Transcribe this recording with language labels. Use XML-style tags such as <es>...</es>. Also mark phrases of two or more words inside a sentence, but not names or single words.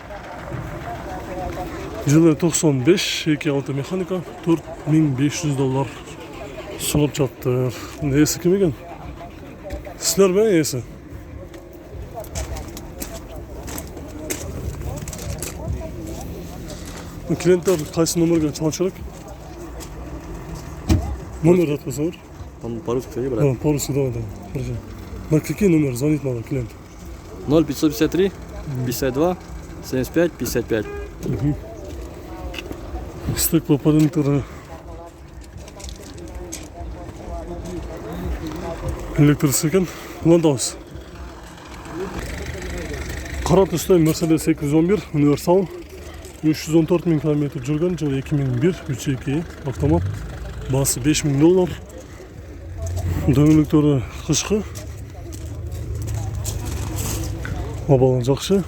<kk>Жылы 95, 2.6 механика, $4500 сурап жатыр.</kk> <ky>Эси ким экен? Силер бе эси? Клиенттер кайсы номерге чалып керек? Номер жатпасаңар?</ky> <ru>По-русски брат. По-русски давай. На какие номер звонить надо клиент? 0553 52 75 55.</ru> <ky>Стеклоподъемдер электричество экен. Улантабыз. Кара түстө Mercedes 811 универсал. 314 000 км жүргөн, жылы 2001, 3.2 автомат, баасы $5000. Дөңгөлөктөрү кышкы. Абалы жакшы.</ky>